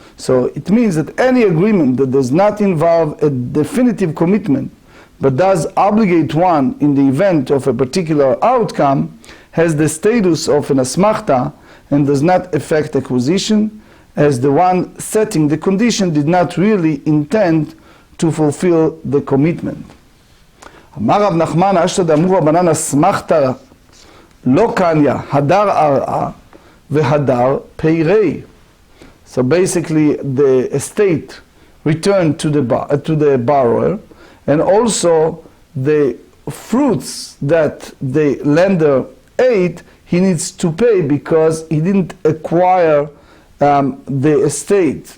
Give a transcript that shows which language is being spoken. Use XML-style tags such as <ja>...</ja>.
<en>So it means that any agreement that does not involve a definitive commitment but does obligate one in the event of a particular outcome has the status of an asmachta and does not affect acquisition, as the one setting the condition did not really intend to fulfill the commitment.</en> <arc>אמר רב נחמן, אשתא דאמרו רבנן אסמכתא לא קניא, הדר ארעה והדר פירי.</arc> <en>So basically the estate returned to the borrower, and also the fruits that the lender ate, he needs to pay because he didn't acquire the estate.</en>